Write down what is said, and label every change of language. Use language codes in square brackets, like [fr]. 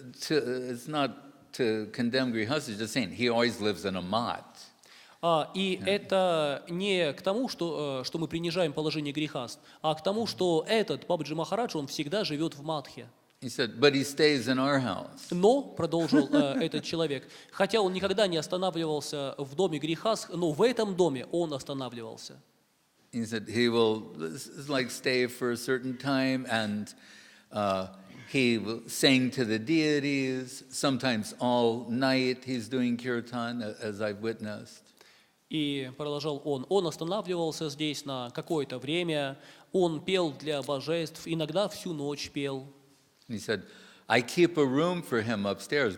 [en] It's not to condemn grihastha, just saying he always lives in a mat. [ru] И это не к тому, что мы принижаем положение грехаст, а к тому, что этот Бабаджи Махарадж, он всегда живет в матхе. [en] He said, but he stays in our house. [ru] Но, продолжил этот человек, хотя он никогда не останавливался в доме грехаст, но в этом доме он останавливался. [en] He said he will stay for a certain time and he will sing to the deities, sometimes all night he's doing kirtan, as I've witnessed. [ru] И продолжал он останавливался здесь на какое-то время, он пел для божеств, иногда всю ночь пел. [en] He said, I keep a room for him upstairs.